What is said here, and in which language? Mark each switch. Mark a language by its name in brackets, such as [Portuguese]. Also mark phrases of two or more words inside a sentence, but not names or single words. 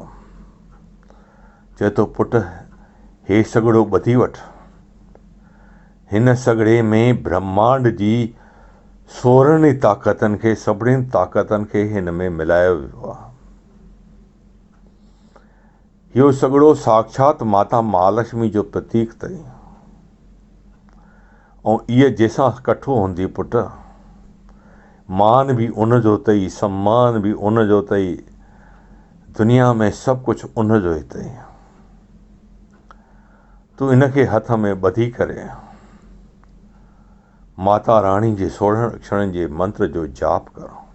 [Sindhi] चए थो, पुटु हे सॻड़ो ॿधी वठि। हिन सॻड़े में ब्रह्मांड जी 16 ताक़तनि खे, सभिनीनि ताक़तनि खे हिन में मिलायो वियो आहे। इहो सॻड़ो साक्षात माता महालक्ष्मी जो प्रतीक अथई ऐं इहे जंहिंसां कठो हूंदी पुटु, मान बि उन जो अथई, सम्मान बि उन जो अथई, दुनिया में सभु कुझु उन जो ई अथई। तूं इनखे हथ में ॿधी करे माता रानी जे 16 अक्षरनि जे मंत्र जो जाप कर।